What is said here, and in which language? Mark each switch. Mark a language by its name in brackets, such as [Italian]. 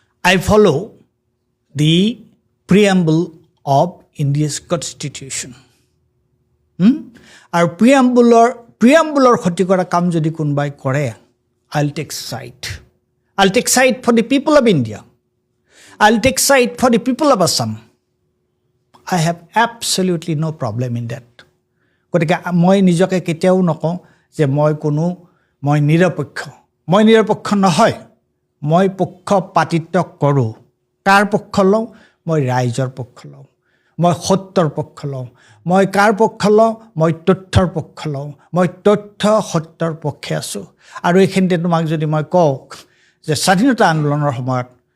[English] I follow the preamble of India's constitution. [Assamese] আৰু প্ৰিয়াম্বুলৰ ক্ষতি কৰা কাম যদি কোনোবাই কৰে [English] I'll take side. I'll take side for the people of India. I'll take side for the people of Assam. I have absolutely no problem in that. [Assamese] গতিকে মই নিজকে কেতিয়াও নকওঁ যে মই নিৰপেক্ষ নহয় মই পক্ষপাতিত্ব কৰোঁ কাৰ পক্ষ লওঁ মই ৰাইজৰ পক্ষ লওঁ মই সত্যৰ পক্ষ লওঁ মই কাৰ পক্ষ লওঁ মই তথ্যৰ পক্ষ লওঁ মই তথ্য সত্যৰ পক্ষে আছোঁ আৰু এইখিনিতে তোমাক যদি মই কওঁ যে স্বাধীনতা আন্দোলনৰ সময়ত